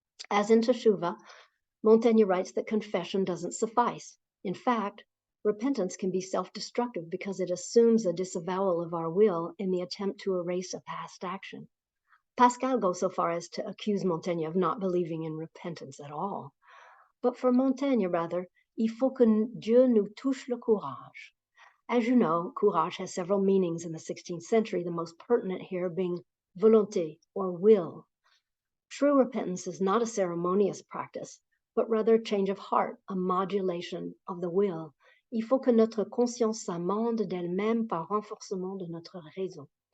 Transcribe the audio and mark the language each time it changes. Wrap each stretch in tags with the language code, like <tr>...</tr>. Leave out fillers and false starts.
<en>As in teshuva, Montaigne writes that confession doesn't suffice. In fact, repentance can be self-destructive because it assumes a disavowal of our will in the attempt to erase a past action. Pascal goes so far as to accuse Montaigne of not believing in repentance at all. But for Montaigne, rather,</en> <fr>il faut que Dieu nous touche le courage.</fr> <en>As you know, courage has several meanings in the 16th century, the most pertinent here being volonté, or will. True repentance is not a ceremonious practice, but rather a change of heart, a modulation of the will.</en> <fr>Il faut que notre conscience s'amende d'elle-même par renforcement de notre raison.</fr>